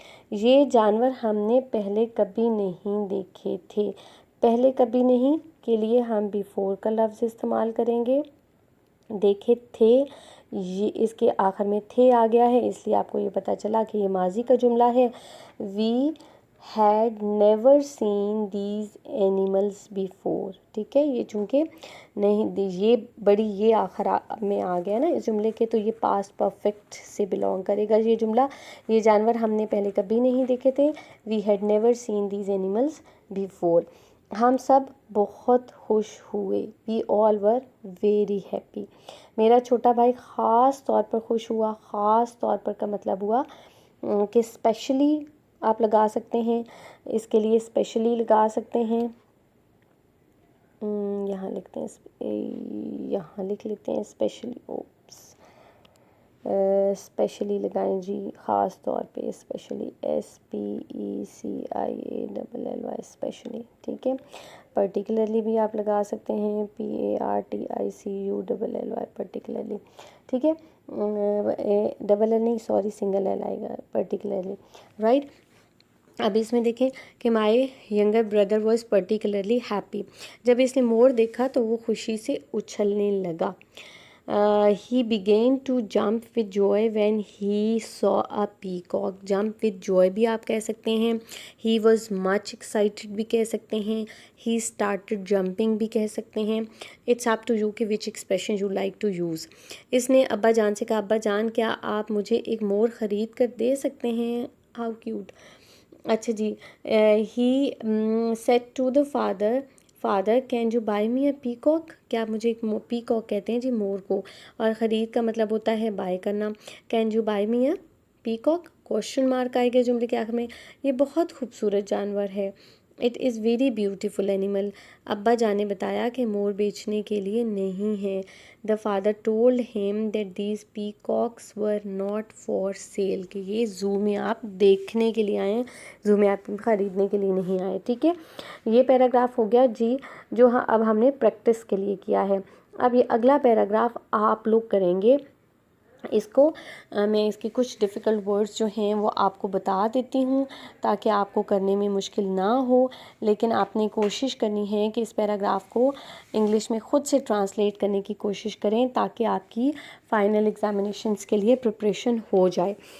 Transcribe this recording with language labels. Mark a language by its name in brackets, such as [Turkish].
[Urdu] یہ جانور ہم نے پہلے کبھی نہیں دیکھے تھے. پہلے کبھی نہیں کے لیے ہم بیفور کا لفظ استعمال کریں گے. دیکھے تھے، یہ اس کے آخر میں تھے آ گیا ہے، اس لیے آپ کو یہ پتہ چلا کہ یہ ماضی کا جملہ ہے. [English] We had never seen these animals before. [Urdu] ٹھیک ہے، یہ چونکہ نہیں یہ آخر میں آ گیا نا اس جملے کے، تو یہ پاسٹ پرفیکٹ سے بلونگ کرے گا یہ جملہ. یہ جانور ہم نے پہلے کبھی نہیں دیکھے تھے. [English] We had never seen these animals before. [Urdu] ہم سب بہت خوش ہوئے. [English] We all were very happy. [Urdu] میرا چھوٹا بھائی خاص طور پر خوش ہوا. خاص طور پر کا مطلب ہوا کہ اسپیشلی آپ لگا سکتے ہیں، اس کے لیے اسپیشلی لگا سکتے ہیں. یہاں لکھتے ہیں، یہاں لکھ لیتے ہیں اسپیشلی. اسپیشلی لگائیں جی، خاص طور پہ اسپیشلی. [English] SPECIALLY specially. [Urdu] ٹھیک ہے، پرٹیکولرلی بھی آپ لگا سکتے ہیں. PARTICULLY particularly. ٹھیک ہے، ڈبل ایل نہیں، سوری سنگل ایل آئے گا. پرٹیکولرلی. رائٹ، اب اس میں دیکھیں کہ [English] My younger brother was particularly happy. [Urdu] جب اس نے مور دیکھا تو وہ خوشی سے اچھلنے لگا. [English] He began to jump with joy when he saw a peacock. Jump with joy [Urdu] بھی آپ کہہ سکتے ہیں. [English] He was much excited [Urdu] بھی کہہ سکتے ہیں. [English] He started jumping [Urdu] بھی کہہ سکتے ہیں. [English] It's up to you کہ which expression you like to use. [Urdu] اس نے ابا جان سے کہا ابا جان کیا آپ مجھے ایک مور خرید کر دے سکتے ہیں. [English] How cute. [Urdu] اچھا جی. [English] He said to the father can you buy me a peacock. [Urdu] کیا آپ مجھے ایک پیکاک کہتے ہیں جی مور کو, اور خرید کا مطلب ہوتا ہے بائی کرنا. [English] can you buy me a peacock. [Urdu] Question mark آئے گا جملے کے آخر میں. یہ بہت خوبصورت جانور ہے. [English] It is very beautiful animal. [Urdu] ابا جان نے بتایا کہ مور بیچنے کے لیے نہیں ہے. [English] The father told him that these peacocks were not for sale. [Urdu] کہ یہ زو میں آپ دیکھنے کے لیے آئے ہیں, زو میں آپ خریدنے کے لیے نہیں آئے. ٹھیک ہے, یہ پیراگراف ہو گیا جی جو اب ہم نے پریکٹس کے لیے کیا ہے. اب یہ اگلا پیراگراف آپ لوگ کریں گے. اس کو میں اس کے کچھ ڈیفیکلٹ ورڈز جو ہیں وہ آپ کو بتا دیتی ہوں تاکہ آپ کو کرنے میں مشکل نہ ہو, لیکن آپ نے کوشش کرنی ہے کہ اس پیراگراف کو انگلش میں خود سے ٹرانسلیٹ کرنے کی کوشش کریں تاکہ آپ کی فائنل ایگزامینیشنز کے لیے پریپریشن ہو جائے.